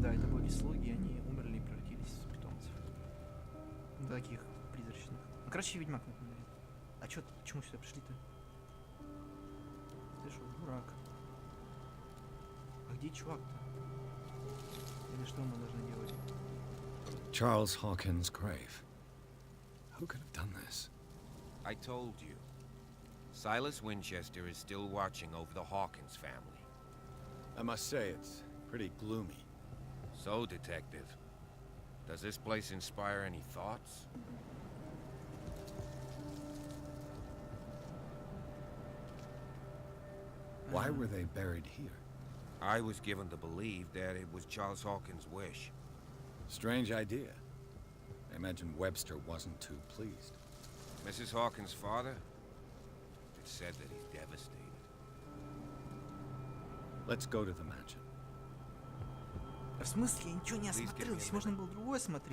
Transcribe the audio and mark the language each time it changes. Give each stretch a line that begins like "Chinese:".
Russian: Да, это были слуги, они умерли и превратились в питомцев. Ну, таких призрачных. Ну, короче, Ведьмак напоминает. А чё, почему сюда пришли-то? Ты что, дурак? А где чувак-то? Или что мы должны делать?
English: Charles Hawkins' grave. Who could have done this? I told you. Silas Winchester is still watching over the Hawkins family. I must say, it's pretty gloomy. So, Detective, does this place inspire any thoughts? Why were they buried here? I was given to believe that it was Charles Hawkins' wish. Strange idea. I imagine Webster wasn't too pleased. Mrs. Hawkins' father? It's said that he's devastated. Let's go to the mansion.
Russian: В смысле, я ничего не осмотрел, здесь можно было другое смотреть.